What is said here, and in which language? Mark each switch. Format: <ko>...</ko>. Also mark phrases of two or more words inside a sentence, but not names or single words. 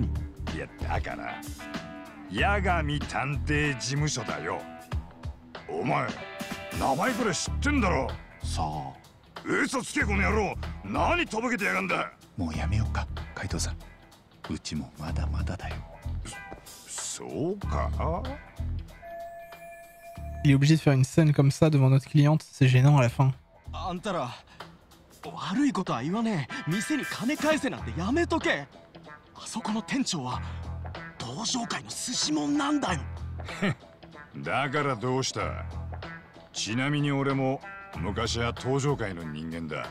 <ja>いやだから八神探偵事務所だよ。お前名前くらい知ってんだろ。さあ嘘つけこの野郎。何とぼけてやがんだ。もうやめようか海藤さん。うちもまだまだだよ。そうか。</ja> <fr>Il est obligé de faire une scène comme ça devant notre cliente, c'est gênant à la fin.</fr> <ja>あんたら悪いことは言わねえ。店に金返せなんてやめとけ。あそこの店長は登場界の寿司もんなんだよ。だからどうした？ちなみに俺も昔は登場界の人間だ。</ja>